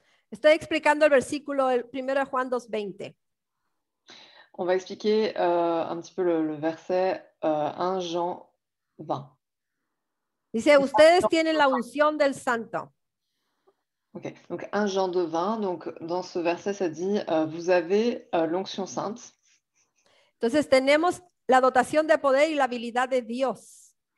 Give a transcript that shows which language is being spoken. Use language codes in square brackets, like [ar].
[es] Estoy explicando el versículo 1 Juan 2:20. [fr] On va expliquer un petit peu le verset 1 Jean 20. [es] Dice, ustedes tienen la unción del Santo. [fr] Ok, donc 1 Jean 2:20, donc dans ce verset, ça dit vous avez l'onction sainte. [es] Entonces tenemos la dotación de poder y la habilidad de Dios.